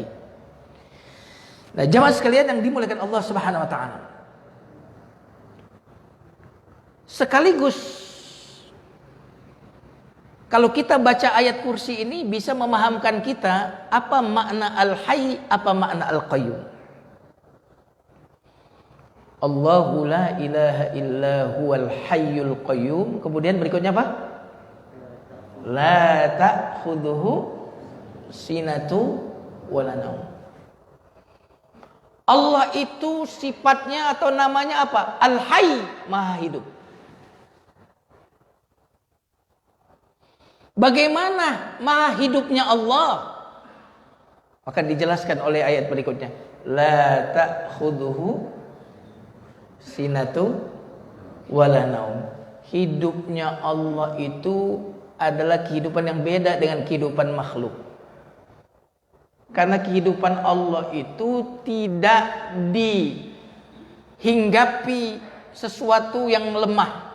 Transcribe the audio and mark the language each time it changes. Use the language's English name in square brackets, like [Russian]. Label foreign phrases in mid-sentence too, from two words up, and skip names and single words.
[Indonesian] Nah, jemaah sekalian yang dimuliakan Allah [Arabic] سبحانه وتعالى, [Indonesian] sekaligus kalau kita baca ayat kursi ini bisa memahamkan kita apa makna Al-Hayy, apa makna Al-Qayyum. [Arabic] الله لا إله إلا هو الحي القيوم. [Indonesian] Kemudian berikutnya apa? [Arabic] لا تأخذه سنة ولا نوم. [Indonesian] Allah itu sifatnya atau namanya apa? Al-Hayy, Maha hidup. Bagaimana maha hidupnya Allah? Maka dijelaskan oleh ayat berikutnya. [Arabic] لا تأخذه سنة ولا نوم. [Indonesian] Hidupnya Allah itu adalah kehidupan yang beda dengan kehidupan makhluk. Karena kehidupan Allah itu tidak dihinggapi sesuatu yang lemah.